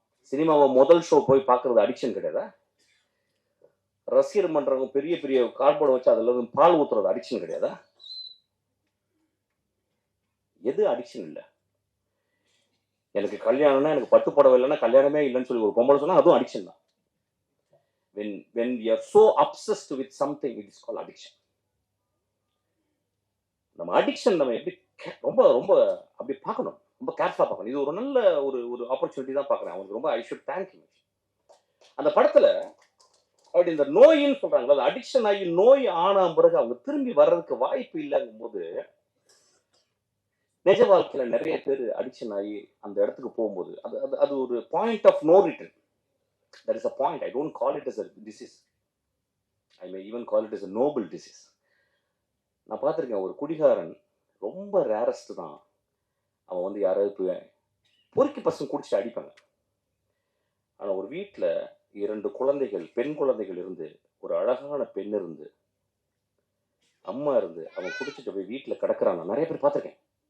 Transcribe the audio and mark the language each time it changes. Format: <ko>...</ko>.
<ta>சினிமாவை முதல் ஷோ போய் பார்க்கறது அடிக்ஷன் கிடையாதா? ரசிகர் மன்றவங்க பெரிய பெரிய கார்போர்டை வச்சு அதுல இருந்து பால் ஊத்துறது அடிக்ஷன் கிடையாதா? எது அடிக்ஷன் இல்லை? எனக்கு கல்யாணம்னா, எனக்கு பட்டு புடவை இல்லைன்னா கல்யாணமே இல்லைன்னு சொல்லி ஒரு பொம்பளை சொன்னா அதுவும் அடிக்ஷன் தான்.</ta> <en>when we are so obsessed with something, it is called addiction.</en> <ta>நம்ம அடிக்ஷன் நம்ம எப்படி ரொம்ப ரொம்ப அப்படி பார்க்கணும், ரொம்ப கேர்ஃபுல்லா பார்க்கணும். இது ஒரு நல்ல ஒரு ஒரு ஆப்பர்ச்சுனிட்டி தான் பார்க்குறேன். அவங்களுக்கு ரொம்ப</ta> <en>I should thank you.</en> <ta>அந்த படத்துல அப்படி இந்த நோயின்னு சொல்றாங்களா, அது அடிக்ஷன் ஆகி நோய் ஆன பிறகு அவங்க திரும்பி வர்றதுக்கு வாய்ப்பு இல்லைங்கும் போது, நிஜ வாழ்க்கையில நிறைய பேர் அடிக்ஷன் ஆகி அந்த இடத்துக்கு போகும்போது அது அது அது ஒரு point of no return.</ta> <en>That is a point. I don't call it as a disease. I may even call it as a noble disease.</en> <ta>நான் பார்த்துருக்கேன், ஒரு குடிகாரன் ரொம்ப ரேரஸ்ட் தான். அவன் வந்து யாராவது பொறுக்கி பசங்க குடிச்சிட்டு அடிப்பாங்க. ஆனால் ஒரு வீட்டில் 2 குழந்தைகள், பெண் குழந்தைகள் இருந்து, ஒரு அழகான பெண் இருந்து, அம்மா இருந்து, அவன் குடிச்சிட்டு போய் வீட்டில் கிடக்குறான். நான் நிறைய பேர் பார்த்துருக்கேன்.</ta>